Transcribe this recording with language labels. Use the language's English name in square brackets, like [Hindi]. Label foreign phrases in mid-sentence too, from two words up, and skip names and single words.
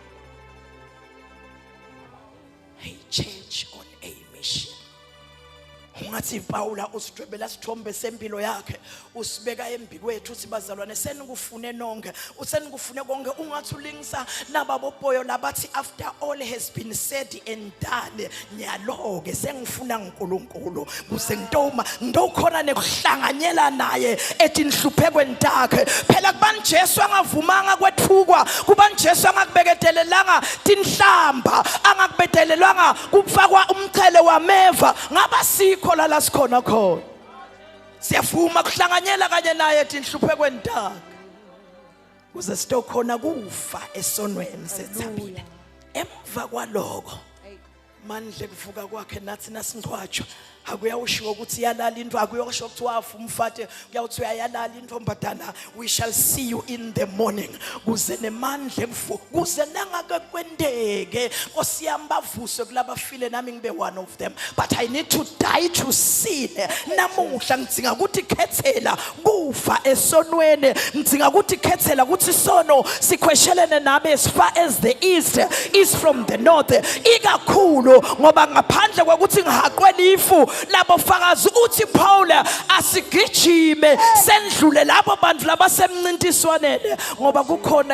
[English] Church on a mission. [Swati] ungathi Paula usidwebela sithombe sempilo yakhe usibeka embi kwethu uthi bazalwane senikufune nonke usenikufune konke ungathi ulingisa nababophoyo labathi [English] after all has been said and done [Swati] nyaloke sengifuna uNkulunkulu kuze ngitokhona nekuhlanganyela naye ethi nihluphekwe ntakhe phela kubani Jesu angavumanga kwethukwa kubani Jesu angakubeketelelanga tinhlamba angakubedelelwanga kufakwa umchele wameva ngaba sikho la sikhona khona siyavuma kuhlanganyela kanye naye ethi nihluphekwe ntakhe kuze sitokhona kufa esonweni sethapile emva kwaloko mandle kuvuka kwakhe nathi nasingcwatshwa akuyawushiwo ukuthi yalala into akuyosho ukuthi wafa umfate uyawuthi uyayalala intombazana [English] we shall see you in the morning [Swati] kuze nemandla kuze nangake kwendeke nkosiyami bavuswe kulaba file nami ngibe [English] one of them but I need to die to sin [Swati] namuhla ngidinga ukuthi khethela kufa esonweni ngidinga ukuthi khethela ukuthi sono sikhweshelene nabe [English] as far as the east is from the north [Swati] ikakhulu ngoba ngaphandle kokuthi ngihaqwe lifu labo fakazi uthi Paul asigijime sendlule labo bantu labasemncintiswaneni ngoba kukhona